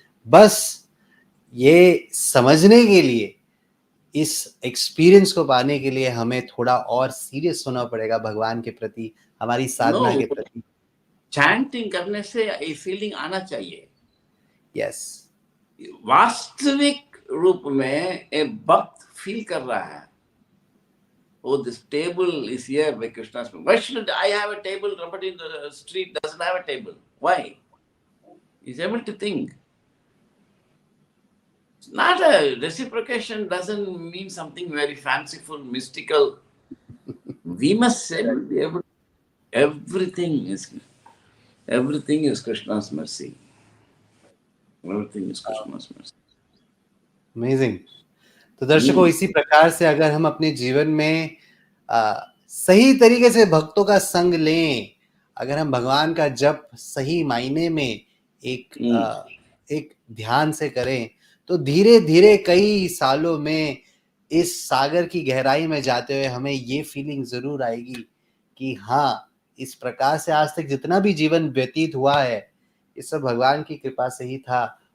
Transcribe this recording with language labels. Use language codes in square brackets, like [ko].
[hi] बस ये समझने के लिए, इस एक्सपीरियंस को पाने के लिए हमें थोड़ा और सीरियस होना पड़ेगा भगवान के प्रति, हमारी साधना के प्रति। चैंटिंग करने से ये फीलिंग आना चाहिए। [en] yes, [hi] वास्तविक रूप में एक भक्त फील कर रहा है, [en] oh, this table is here by Krishna's. Why should I have a table? Somebody in the street doesn't have a table. Why? He's able to think. It's not a reciprocation, doesn't mean something very fanciful, mystical. We must say, be able, everything is Krishna's mercy. Everything is Krishna's mercy. Amazing. [hi] तो दर्शकों, इसी प्रकार से अगर हम अपने जीवन में सही तरीके से भक्तों का संग लें, अगर हम भगवान का जप सही मायने में एक ध्यान से करें, तो धीरे धीरे कई सालों में इस सागर की गहराई में जाते हुए हमें ये फीलिंग जरूर आएगी कि हाँ, इस प्रकार से आज तक जितना भी जीवन व्यतीत हुआ है, ये सब भगवान की कृपा से ही था।